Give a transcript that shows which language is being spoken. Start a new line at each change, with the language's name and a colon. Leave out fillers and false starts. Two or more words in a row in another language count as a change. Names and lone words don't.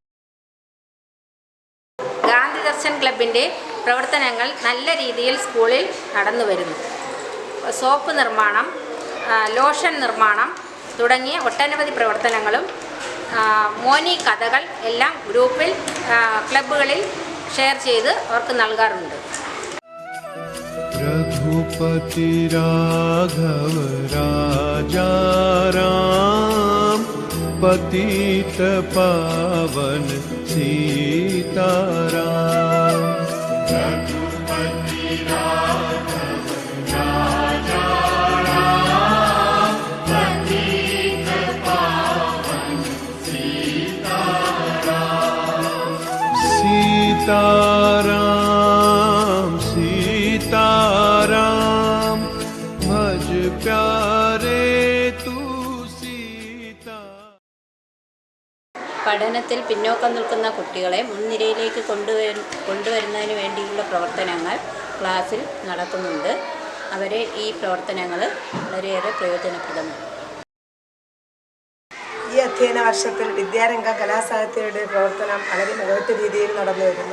Malayalam: ഗാന്ധി ദർശൻ ക്ലബിൻ്റെ പ്രവർത്തനങ്ങൾ നല്ല രീതിയിൽ സ്കൂളിൽ നടന്നു വരുന്നു. സോപ്പ് നിർമ്മാണം, ലോഷൻ നിർമ്മാണം തുടങ്ങിയ ഒട്ടനവധി പ്രവർത്തനങ്ങളും മോനി കഥകൾ എല്ലാം ഗ്രൂപ്പിൽ ക്ലബ്ബുകളിൽ ഷെയർ ചെയ്ത് അവർക്ക് നൽകാറുണ്ട്.
Hindi: रघुपति राघव राजा राम पतित पावन सीताराम। रघुपति राघव राजा राम पतित पावन सीताराम। सीताराम सीताराम भज प्यारे तू सीता।
Malayalam: പഠനത്തിൽ പിന്നോക്കം നിൽക്കുന്ന കുട്ടികളെ മുൻനിരയിലേക്ക് കൊണ്ടുവരുന്നതിന് വേണ്ടിയുള്ള പ്രവർത്തനങ്ങൾ ക്ലാസ്സിൽ നടക്കുന്നുണ്ട്. അവരെ ഈ പ്രവർത്തനങ്ങൾ വളരെയേറെ പ്രയോജനപ്രദമാണ്. ഈ അധ്യയന വർഷത്തിൽ വിദ്യാരംഗം കലാസാഹിത്യയുടെ പ്രവർത്തനം വളരെ മികവുറ്റ രീതിയിൽ നടന്നു വരുന്നു.